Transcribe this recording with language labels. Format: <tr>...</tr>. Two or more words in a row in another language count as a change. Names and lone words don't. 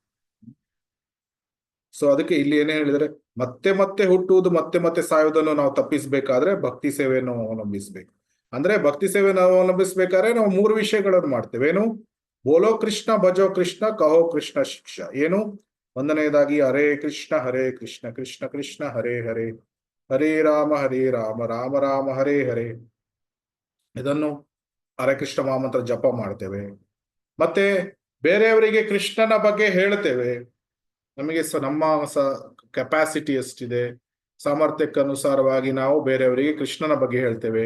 <kn>ಸೊ ಅದಕ್ಕೆ ಇಲ್ಲಿ ಏನೇ ಹೇಳಿದ್ರೆ, ಮತ್ತೆ ಮತ್ತೆ ಹುಟ್ಟುವುದು ಮತ್ತೆ ಮತ್ತೆ ಸಾಯುವುದನ್ನು ನಾವು ತಪ್ಪಿಸ್ಬೇಕಾದ್ರೆ ಭಕ್ತಿ ಸೇವೆಯನ್ನು ಅವಲಂಬಿಸ್ಬೇಕು. ಅಂದ್ರೆ ಭಕ್ತಿ ಸೇವೆಯನ್ನು ಅವಲಂಬಿಸ್ಬೇಕಾದ್ರೆ ನಾವು 3 ವಿಷಯಗಳನ್ನು ಮಾಡ್ತೇವೆ. ಏನು?</kn> <hi>बोलो कृष्ण, भजो कृष्ण, कहो कृष्ण,</hi> <kn>ಶಿಕ್ಷಾ. ಏನು?</kn> <sa>ಒಂದನೆಯದಾಗಿ ಹರೇ ಕೃಷ್ಣ ಕೃಷ್ಣ ಕೃಷ್ಣ ಹರೇ ಹರೇ, ಹರೇ ರಾಮ ರಾಮ ರಾಮ ಹರೇ ಹರೇ.</sa> <kn>ಇದನ್ನು ಹರೇ ಕೃಷ್ಣ ಮಹಾಮಂತ್ರ ಜಪ ಮಾಡ್ತೇವೆ. ಮತ್ತೆ ಬೇರೆಯವರಿಗೆ ಕೃಷ್ಣನ ಬಗ್ಗೆ ಹೇಳ್ತೇವೆ. ನಮಗೆ ನಮ್ಮ ಕೆಪಾಸಿಟಿ ಎಷ್ಟಿದೆ, ಸಾಮರ್ಥ್ಯಕ್ಕನುಸಾರವಾಗಿ ನಾವು ಬೇರೆಯವರಿಗೆ ಕೃಷ್ಣನ ಬಗ್ಗೆ ಹೇಳ್ತೇವೆ.</kn>